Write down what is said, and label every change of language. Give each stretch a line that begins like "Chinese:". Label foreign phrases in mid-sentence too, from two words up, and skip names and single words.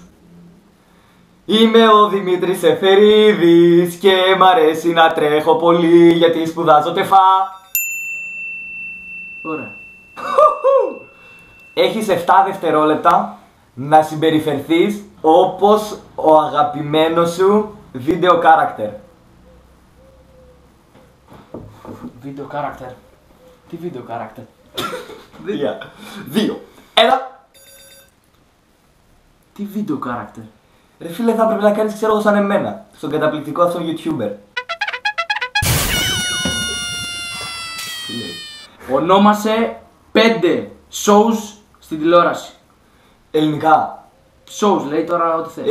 Greek: Είμαι ο Δημήτρης Εφερίδης και μ' αρέσει να τρέχω πολύ γιατί σπουδάζω τεφά. Ωραία. Έχεις 7 δευτερόλεπτα να συμπεριφερθείς όπως ο αγαπημένος σου
English: video character. Video character.
Greek: Τι
English: video character?
Greek: 2, 1. Τι
English: video character?
Greek: Ρε φίλε, θα πρέπει να κάνεις ξέρω εγώ σαν εμένα, στον καταπληκτικό αυτόν YouTuber. Τι λέει? Ονόμασε 5 shows στην τηλεόραση. Ελληνικά. Shows λέει τώρα ό,τι θες.